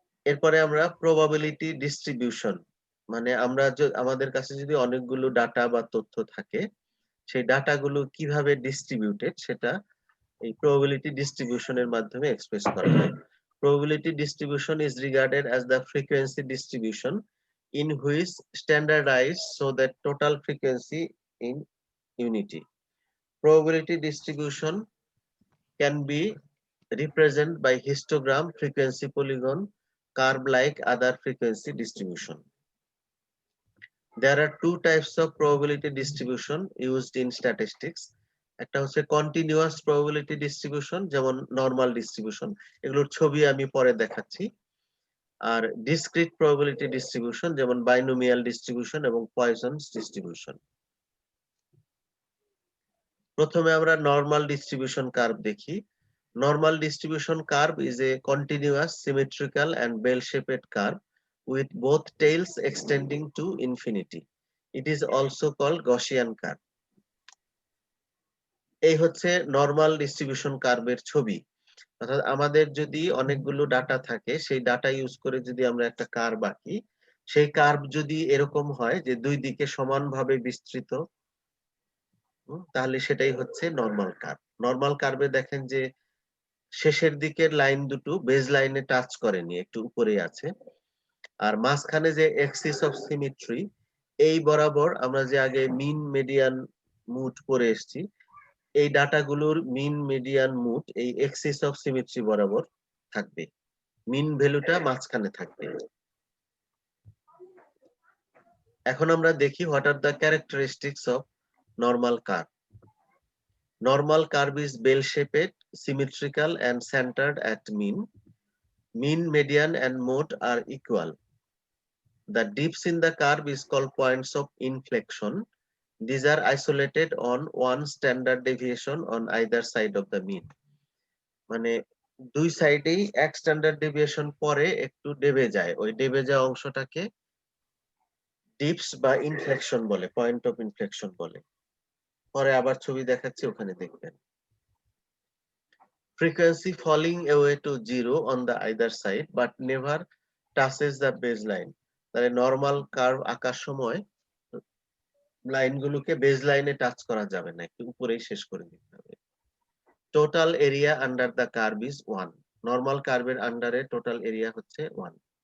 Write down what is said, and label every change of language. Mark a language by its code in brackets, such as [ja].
[bn] এরপরে আমরা probability distribution, মানে আমরা আমাদের কাছে যদি অনেকগুলো ডাটা বা তথ্য থাকে সেই ডাটাগুলো কিভাবে ডিস্ট্রিবিউটেড সেটা এই probability distribution এর মাধ্যমে এক্সপ্রেস করা হয়। [en] Probability distribution is regarded as the frequency distribution in which standardized so that total frequency in unity. Probability distribution can be represented by histogram, frequency polygon, curve like other frequency distribution. There are two types of probability distribution used in statistics. [bn] একটা হচ্ছে continuous probability distribution, যেমন normal distribution, এগুলোর ছবি আমি পরে দেখাচ্ছি। আর discrete probability distribution যেমন binomial distribution এবং পয়সনস ডিস্ট্রিবিউশন। প্রথমে আমরা নরমাল ডিস্ট্রিবিউশন কার্ভ দেখি। [en] Normal distribution curve is a continuous symmetrical and bell shaped curve with both tails extending to infinity. It is also called Gaussian curve. [bn] এই হচ্ছে normal distribution কার্ভের ছবি। অর্থাৎ আমাদের যদি অনেকগুলো ডাটা থাকে সেই ডাটা ইউজ করে যদি আমরা একটা কার্ভ আঁকি, সেই কার্ভ যদি এরকম হয় যে দুই দিকে সমানভাবে বিস্তৃত, তাহলে সেটাই হচ্ছে নরমাল কার্ভ। নরমাল কার্ভে দেখেন যে শেষের দিকের লাইন দুটো বেজ লাইনে টাচ করেনি, একটু উপরে আছে। আর মাঝখানে যে এক্সিস অফ সিমেট্রি, এই বরাবর আমরা যে আগে মিন মিডিয়ান মুড পড়ে এসেছি, এই ডাটাগুলোর মিন মিডিয়ান মুড এই এক্সিস অফ সিমেট্রি বরাবর থাকবে, মিন ভ্যালুটা মাঝখানে থাকবে। এখন আমরা দেখি [en] What are the characteristics of normal curve. Normal curve is bell shaped, symmetrical and centered at mean. Mean, median and mode are equal. The dips in the curve is called points of inflection. These are isolated on one standard deviation on either side of the mean. [bn] মানে দুই সাইডেই এক standard deviation পরে একটু ডেবে যায়, ওই ডেবে যাওয়া অংশটাকে ডিপস বা ইনফ্লেকশন বলে, পয়েন্ট অফ ইনফ্লেকশন বলে। পরে আবার ছবি দেখাচ্ছি, ওখানে দেখবেন। [en] Frequency falling away to zero on the either side but never touches the baseline. [bn] তাহলে নরমাল কার্ভ আঁকার সময় লাইনগুলোকে বেসলাইনে টাচ করা যাবে না, একটু উপরেই শেষ করে দিতে হবে। [en] Total area under the curve is 1। [bn] Normal কার্ভের আন্ডারে টোটাল এরিয়া হচ্ছে 1।